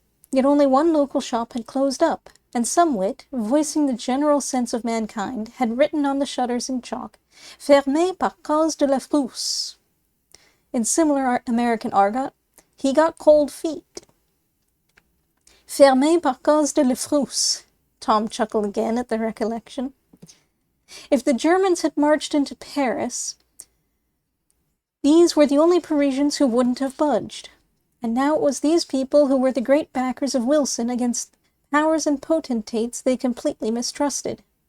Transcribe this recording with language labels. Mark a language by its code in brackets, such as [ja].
[en] Yet only one local shop had closed up, and some wit, voicing the general sense of mankind, had written on the shutters in chalk, [fr] "Fermé par cause de la frousse." [en] In similar American argot, "He got cold feet." [fr] "Fermé par cause de la frousse." [en] Tom chuckled again at the recollection. If the Germans had marched into Paris, these were the only Parisians who wouldn't have budged. And now it was these people who were the great backers of Wilson against powers and potentates they completely mistrusted.